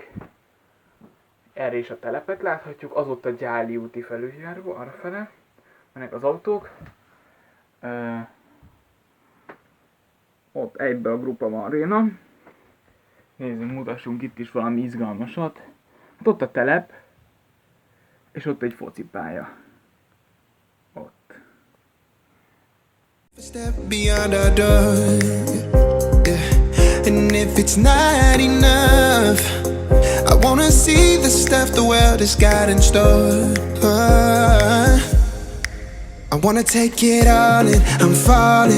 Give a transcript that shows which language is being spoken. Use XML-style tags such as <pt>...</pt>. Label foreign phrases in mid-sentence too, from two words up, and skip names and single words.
<hu>Erre is a telepet láthatjuk, az ott a Gyáli úti felüljáró, arrafele mennek az autók. Ott egybe a Grupa Aréna. Nézzünk, mutassunk itt is valami izgalmasat. Ott a telep, és ott egy focipálya. Ott.</hu> <en>Step beyond our door, yeah. And if it's not enough, I wanna see the stuff the world has got in store. I wanna take it all in, I'm falling.</en>